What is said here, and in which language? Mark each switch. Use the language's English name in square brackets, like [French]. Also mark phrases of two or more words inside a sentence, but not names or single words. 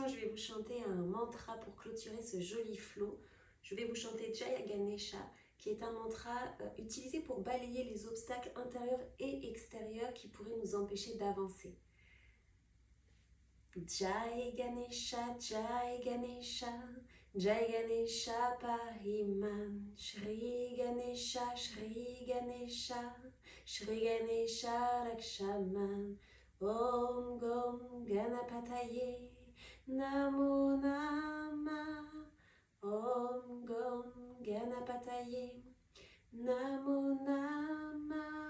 [French] Je vais vous chanter un mantra pour clôturer ce joli flow. Je vais vous chanter Jaya Ganesha, qui est un mantra utilisé pour balayer les obstacles intérieurs et extérieurs qui pourraient nous empêcher d'avancer. [Sanskrit] Jai Ganesha, Jai Ganesha, Jai Ganesha Pahiman, Shri Ganesha, Shri Ganesha, Shri Ganesha Rakshaman, Om Gom Ganapataye, Namo Nama, Om Gom Ganapataye, Namo Nama,